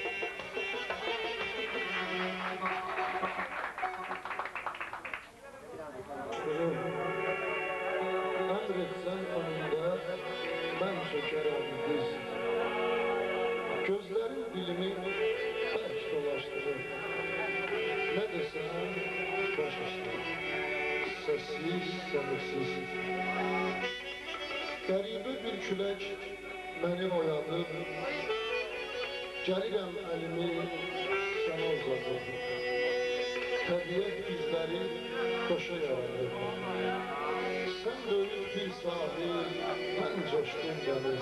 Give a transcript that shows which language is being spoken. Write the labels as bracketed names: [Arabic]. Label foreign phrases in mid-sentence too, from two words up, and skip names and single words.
[Turkish] Emretsen önünde ben çökerim diz. Gözlerin dilimi belki dolaştırır. Ne desem baş üstü. Sessiz, sebepsiz. [Azerbaijani] Qəribə bir külək məni oyadır. Gəlirəm əlimi sənə uzadır. Təbiət bizləri xoşa yaradır. Sən böyük bir sahil, mən coşdum dəniz.